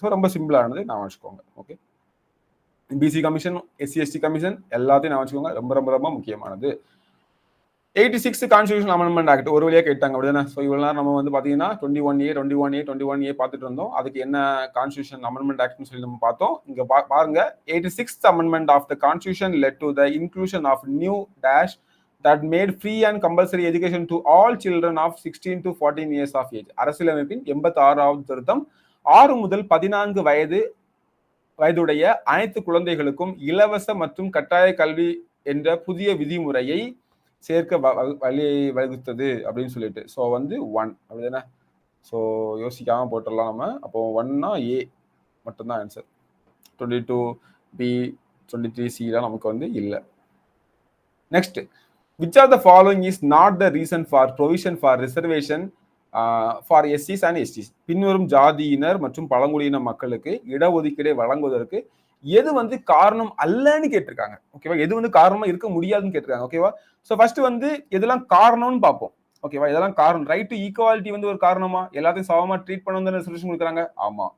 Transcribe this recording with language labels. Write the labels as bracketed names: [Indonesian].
[Tamil] So ரொம்ப சிம்பிளானது நான் வச்சுக்கோங்க. Okay, PC commission, SC ST commission எல்லாத்தையும் நான் வச்சுக்கோங்க. ரொம்ப ரொம்ப ரொம்ப முக்கியமானது. 86 கான்ஸ்டிடியூஷன் அமெண்ட்மெண்ட் ஆக்ட் ஒரு வழியா கேட்டாங்க அப்படிதானே. ஸோ இவ்வளவு நேரம் நம்ம வந்து பாத்தீங்கன்னா 21A பார்த்துட்டு இருந்தோம். அதுக்கு என்ன கான்ஸ்டிடியூஷன் அமெண்ட்மெண்ட் ஆக்ட்னு சொல்லி நம்ம பார்த்தோம். இங்க பாருங்க, [English] 86th amendment of the constitution led to the inclusion of new dash that made free and compulsory education to all children of 16 to 14 years of age. [Tamil] அரசியலமைப்பின் 86வது திருத்தம் 6 முதல் 14 வயதுடைய அனைத்து குழந்தைகளுக்கும் இலவச மற்றும் கட்டாய கல்வி என்ற புதிய விதிமுறையை சேர்க்க வழிவகுத்தது அப்படின்னு சொல்லிட்டு. ஸோ வந்து 1 அப்படிதானே. ஸோ யோசிக்காம போட்டுடலாம் நம்ம. அப்போ 1னா ஏ மட்டும்தான் ஆன்சர். 22B 23C நமக்கு வந்து இல்லை. [English] Next, which of the following is not the reason for provision for reservation for SCs and STs? [Tamil] பின்வரும் ஜாதியினர் மற்றும் பழங்குடியின மக்களுக்கு இடஒதுக்கீடை வழங்குவதற்கு எது வந்து காரணம் அல்லன்னு கேட்டிருக்காங்க. ஓகேவா? எது வந்து காரணமா இருக்க முடியாதுன்னு கேட்டிருக்காங்க. ஓகேவா? ஸோ ஃபர்ஸ்ட் வந்து எதெல்லாம் காரணம்னு பார்ப்போம். ஓகேவா? இதெல்லாம் காரணம். ரைட் டு ஈக்குவாலிட்டி வந்து ஒரு காரணமா? எல்லாத்தையும் சமமா ட்ரீட் பண்ணணும் சொல்யூஷன் கொடுக்குறாங்க. ஆமா.